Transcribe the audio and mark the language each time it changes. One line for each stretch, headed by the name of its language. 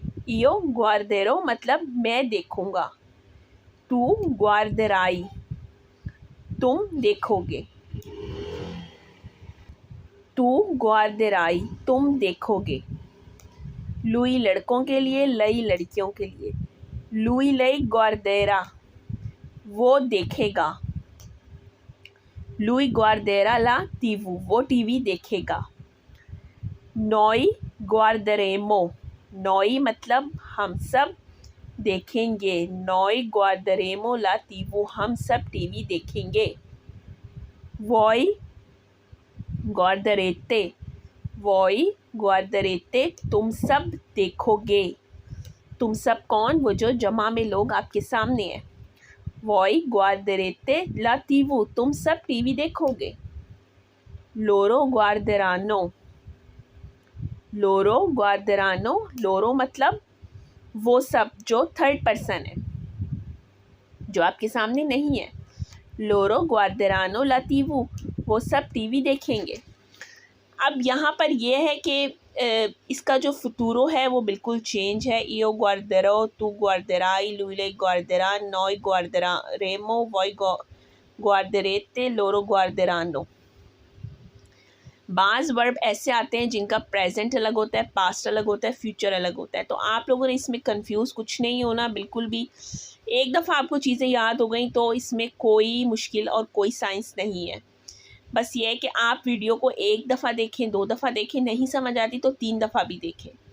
Italian: Io guarderò
Hindi: मतलब मैं देखूंगा।
Italian: Tu guarderai,
Hindi: तुम देखोगे।
Italian: Tu guarderai,
Hindi: तुम देखोगे। Lui लड़कों के लिए, lei लड़कियों के लिए।
Italian: Lui lei guarderà,
Hindi: वो देखेगा।
Italian: Lui guarderà la TV,
Hindi: वो टीवी देखेगा।
Italian: Noi guarderemo, noi
Hindi: मतलब हम सब देखेंगे।
Italian: Noi guarderemo la TV,
Hindi: हम सब टीवी देखेंगे।
Italian: Voi guarderete, voi guarderete,
Hindi: तुम सब देखोगे। तुम सब कौन? वो जो जमा में लोग आपके सामने हैं।
Italian: Voi guarderete la TV,
Hindi: तुम सब टीवी देखोगे।
Italian: Loro guarderanno, loro guarderanno, loro
Hindi: मतलब वो सब, जो थर्ड पर्सन है, जो आपके सामने नहीं है।
Italian: Loro guarderanno la TV,
Hindi: वो सब टीवी देखेंगे। अब यहाँ पर यह है कि इसका जो futuro है वो बिल्कुल चेंज है।
Italian: Io guarderò, tu guarderai, lui lei guarderà, noi guarderemo, voi guarderete, loro guarderanno।
Hindi: बाज़ वर्ब ऐसे आते हैं जिनका प्रेजेंट अलग होता है, पास्ट अलग होता है, फ्यूचर अलग होता है। तो आप लोगों ने इसमें कंफ्यूज कुछ नहीं होना बिल्कुल भी। एक दफ़ा आपको चीज़ें याद हो गई तो इसमें कोई मुश्किल और कोई साइंस नहीं है। बस ये है कि आप वीडियो को एक दफ़ा देखें, 2 दफ़ा देखें, नहीं समझ आती तो 3 दफ़ा भी देखें।